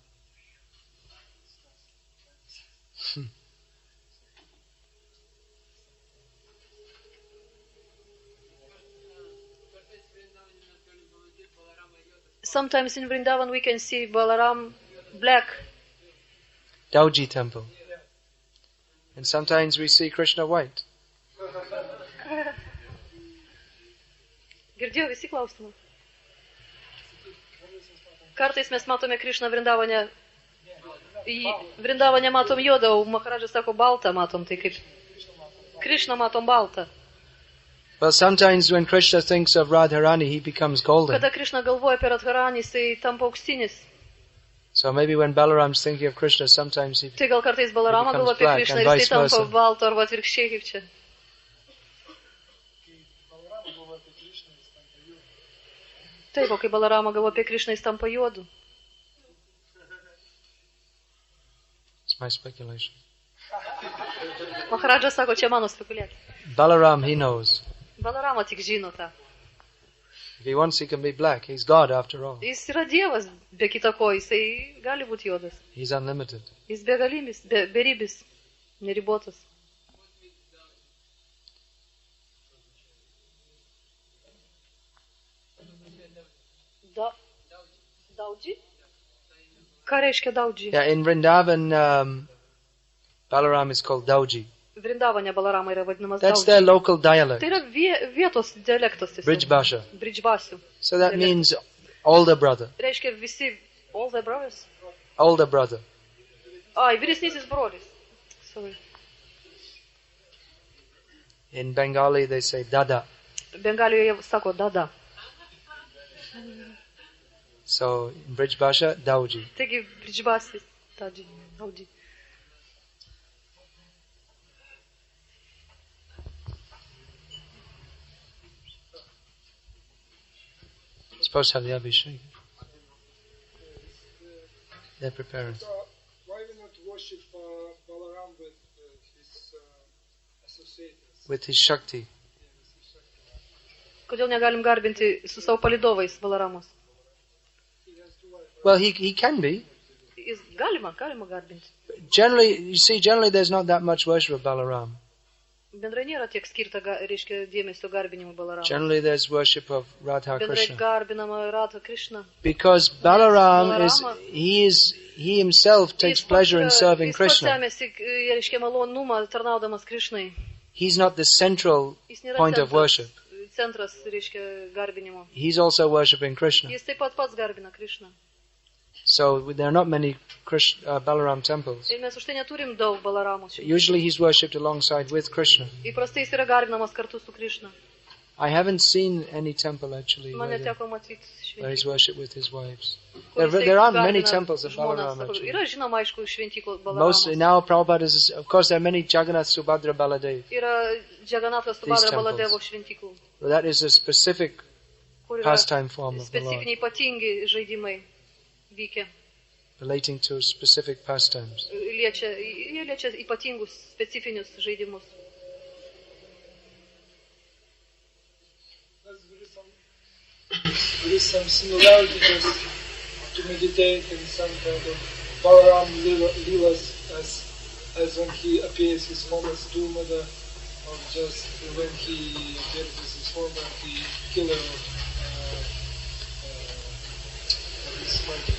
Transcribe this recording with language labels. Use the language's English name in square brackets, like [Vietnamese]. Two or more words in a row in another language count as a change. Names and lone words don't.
[English] Sometimes in Vrindavan we can see Balaram black. Dauji temple. And sometimes we see Krishna white. [Lithuanian] Girdėjau visi klausimą. Kartais mes matome Krišną Vrindavane. Vrindavane matom juodą, o Maharadža sako baltą matom, tai kaip Krišną matom baltą. [English] Well, sometimes when Krishna thinks of Radharani, he becomes golden. [Lithuanian] Kada Krišna galvoja apie Radharanį, jisai tampa auksinis. [English] So maybe when Balaram's thinking of Krishna, sometimes he... [Lithuanian] Tai gal kartais Balarama [English] He [Lithuanian] galvoja [English] becomes [Lithuanian] apie [English] black [Lithuanian] Krišną [English] and [Lithuanian] ir [English] vice [Lithuanian] jisai tampa [English] versa. [Lithuanian] balto arba atvirkščiai kaip čia. Taip, o kai Balarama galvoja apie Krišną, jis tampa juodu. [English] It's my speculation. [Lithuanian] Maharadža sako, čia mano spekuliacija. [English] Balaram, he knows. Balarama tik žino tą. If he wants, he can be black. He's God after all. [Lithuanian] Jis yra Dievas, be kita ko, jisai gali būti juodas. [English] He's unlimited. [Lithuanian] Jis begalimis, beribis, neribotas. Daudži? Ką reiškia daudži? [English] Yeah, in Vrindavan, Balaram is called Dauji. [Lithuanian] Vrindavane Balarama yra vadinamas [English] That's [Lithuanian] daudži. [English] their local dialect, [Lithuanian] Tai yra vietos dialektas tiesiog. [English] Brijbhasha. [Lithuanian] Bridžbasių. [English] So that means older brother, [Lithuanian] Reiškia visi [English] all the brothers. older brother. [Lithuanian] Ai, vyresnysis brolis. [English] Sorry. In Bengali, they say Dada. [Lithuanian] Bengalijoje sako dada. [English] So in Brijbhasha, Dauji. [Lithuanian] Taigi Bridžbasis, daudži. [English] Supposed to have the Abhishek. They're preparing. Why we not worship Balaram with his associates? With his Shakti. [Lithuanian] Kodėl negalim garbinti su savo palidovais Balaramos? [English] Well, he can be. [Lithuanian] Jis galima garbinti. [English] Generally there's not that much worship of Balaram. [Lithuanian] Bendrai nėra tiek skirta, reiškia, dėmesio garbinimui Balaramo. [English] Generally there's worship of Radha [Lithuanian] Bendrai [English] Krishna. [Lithuanian] garbinama Radha Krishna. [English] Because Balaram he himself takes pleasure in serving [Lithuanian] Jis pats [English] Krishna. [Lithuanian] semėsi, reiškia, malonumą tarnaudamas Krishnai. [English] He's not the central [Lithuanian] Jis nėra [English] point of worship. [Lithuanian] centras, reiškia, garbinimo. [English] He's also worshipping Krishna. [Lithuanian] Jis taip pat pats garbina Krishną. [English] So there are not many Balaram temples. [Lithuanian] Ir mes už tai neturim daug Balaramos. [English] Usually he's worshipped alongside with Krishna. [Lithuanian] Įprastai jis yra garbinamas kartu su Krishna. [English] I haven't seen any temple actually [Lithuanian] Man [English] where [Lithuanian] neteko matyti [English] he's [Lithuanian] šventyklų. [English] worshipped with his wives. [Lithuanian] Kur jisai [English] There aren't many [Lithuanian] garbina [English] temples of [Lithuanian] žmonas. [English] Balaram [Lithuanian] Sako, [English] actually. [Lithuanian] Yra žinoma, aišku, šventyklų [English] Most [Lithuanian] Balaramos. [English] now Prabhupada is, of course there are many Jagannath, Subhadra, Baladev. [Lithuanian] Yra Džaganatas [English] These [Lithuanian] Subhadra [English] temples. [Lithuanian] Baladevo šventyklų. [English] But that is a specific [Lithuanian] Kur yra [English] pastime form of the Lord, [Lithuanian] specifiniai ypatingi žaidimai vykę. [English] relating to specific pastimes. [Lithuanian] Jie liečia ypatingus, specifinius žaidimus. [English] There is some similarity just to meditate in some kind of Balaram Leelas as when he appears his mom as Durmada, or just when he appears as his form of the killer of this monkey.